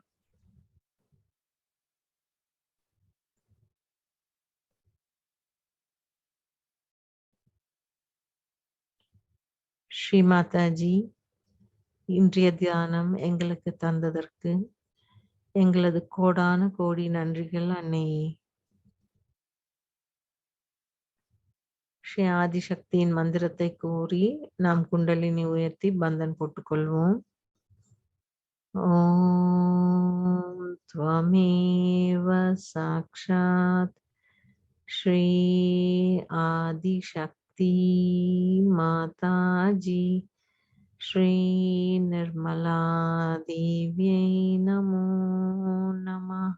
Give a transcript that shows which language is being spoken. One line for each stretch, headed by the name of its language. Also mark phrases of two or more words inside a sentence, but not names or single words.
Tamil: ஸ்ரீ மாதாஜி, இன்றைய தியானம் எங்களுக்கு தந்ததற்கு எங்களது கோடான கோடி நன்றிகள் அன்னையே. ஸ்ரீ ஆதிசக்தியின் மந்திரத்தை கூறி நாம் குண்டலினி உயர்த்தி பந்தன் போட்டுக்கொள்வோம்.
Sanskrit: ஓம் त्वमेव साक्षात् श्री आदिशक्ति माताजी श्री निर्मला देव्यै नमो नमः.